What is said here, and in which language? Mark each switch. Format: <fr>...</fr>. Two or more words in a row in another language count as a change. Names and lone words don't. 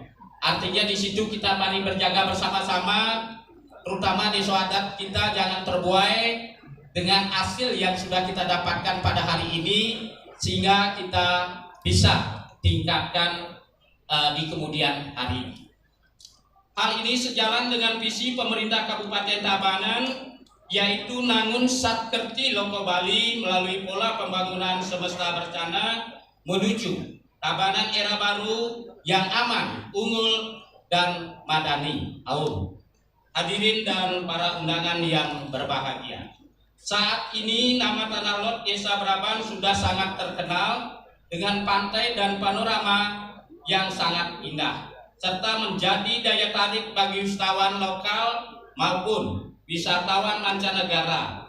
<id>Artinya di situ kita mari berjaga bersama-sama, terutama di adat kita jangan terbuai dengan hasil yang sudah kita dapatkan pada hari ini. sehingga kita bisa tingkatkan di kemudian hari. Hal ini sejalan dengan visi pemerintah Kabupaten Tabanan, yaitu</id> <ban>nangun satkerti loko</ban> <id>Bali melalui pola pembangunan semesta berencana menuju Tabanan era baru yang aman, unggul, dan madani. Hadirin dan para undangan yang berbahagia, saat ini nama Tanah Lot Desa Braban sudah sangat terkenal dengan pantai dan panorama yang sangat indah, serta menjadi daya tarik bagi wisatawan lokal maupun wisatawan mancanegara.</id>